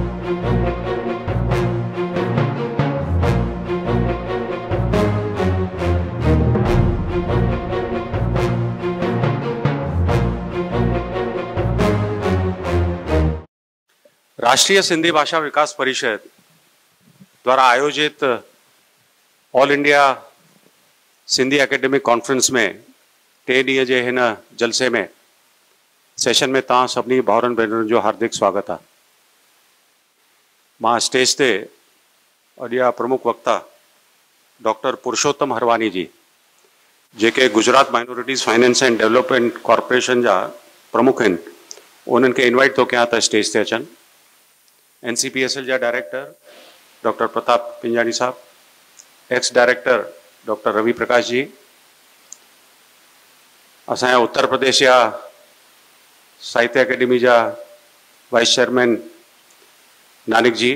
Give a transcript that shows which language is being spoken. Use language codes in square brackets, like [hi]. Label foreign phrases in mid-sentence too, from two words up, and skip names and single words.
[sd] राष्ट्रीय सिंधी भाषा विकास परिषद द्वारा आयोजित ऑल इंडिया सिंधी एकेडमिक कॉन्फ्रेंस में 3 ॾींहं जे हिन जलसे में सेशन में तव्हां सभिनी भाउरनि भेनरुनि जो हार्दिक स्वागत आहे। मां स्टेज ते अॼु प्रमुख वक्ता डॉक्टर पुरुषोत्तम हरवानी जी, जेके गुजरात माइनॉरिटीज़ फाइनेंस एंड डेवलपमेंट कॉर्पोरेशन जा प्रमुख आहिनि, उन्हनि खे इनवाइट थो कयां त स्टेज ते अचनि। NCPSL जा डायरेक्टर डॉक्टर प्रताप पिंजानी साहब, [en] ex director [sd] डॉक्टर रवि प्रकाश जी, असांजा उत्तर प्रदेश जा साहित्य अकेडमी जा [en] vice chairman [sd] नानिक जी।